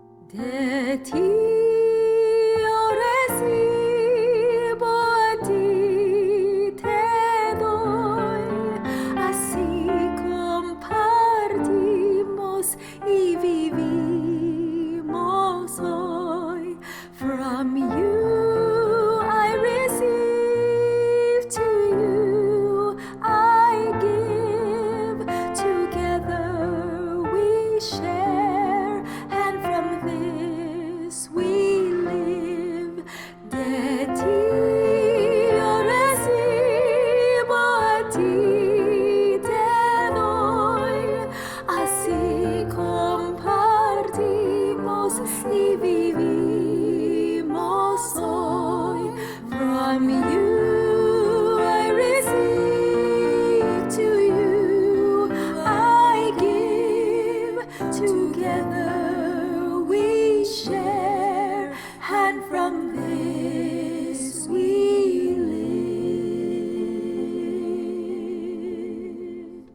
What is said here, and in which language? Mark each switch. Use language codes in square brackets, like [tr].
[es] De ti yo recibo, a ti te doy, así compartimos y vivimos hoy. [en] From you I receive, to you I give, together we share, and from this we live. [es] De ti yo recibo, a ti te doy, así compartimos y vivimos hoy. [en] From you I receive, to you I give, together we share, and from this we live.